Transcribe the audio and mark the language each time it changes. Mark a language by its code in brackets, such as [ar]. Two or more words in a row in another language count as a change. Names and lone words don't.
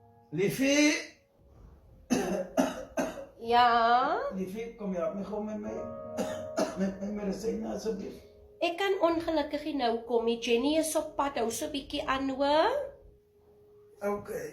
[af] Liefie! Ja? [nl] Liefie, kom je help me gewoon met mijn medicijnen alsjeblieft. [af] Ek kan ongelukkig nie nou kom nie. Jenny is op pad. Hou so 'n bietjie aan, hoor. Oké.